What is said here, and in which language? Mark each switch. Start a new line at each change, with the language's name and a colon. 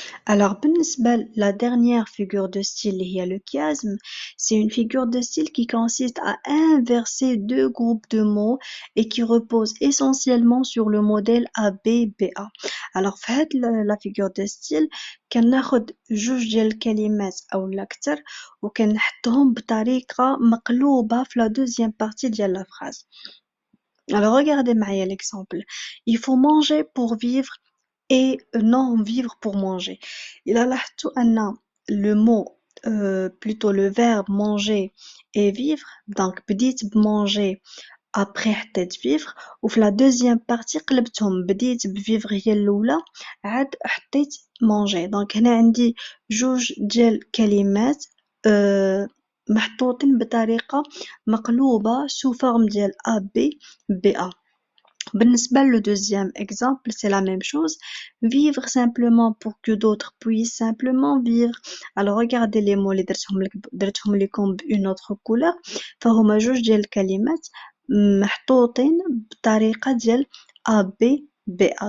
French: Alors, بالنسبة la dernière figure de style
Arabic: اللي هي
French: le chiasme, c'est une figure de style qui consiste à inverser deux groupes de mots et qui repose essentiellement sur le modèle ABBA.
Arabic: Alors, في هاد
French: la figure de style
Arabic: كناخد جوج ديال الكلمات أو الأكثر وكنحطهم بطريقة مقلوبة في
French: la deuxième partie
Arabic: ديال la phrase.
French: Alors, regardez
Arabic: معايا
French: l'exemple. Il faut manger pour vivre et non vivre pour manger. Il a
Arabic: لاحظتوا أن
French: le mot plutôt le verbe manger et vivre, donc
Arabic: بديت بmanger après حطيت vivre وفي
French: la deuxième partie
Arabic: قلبتهم, بديت بvivre هي الأولى عاد حطيت manger. donc هنا عندي جوج ديال الكلمات محطوطين بطريقة مقلوبة
French: sous forme
Arabic: ديال A B B A. بالنسبة
French: le deuxième exemple, c'est la même chose. Vivre simplement pour que d'autres puissent simplement vivre. Alors regardez les mots
Arabic: اللي درتهم لكم ب
French: une autre couleur.
Arabic: فهما جوج ديال الكلمات محطوطين بطريقة ديال A B B A.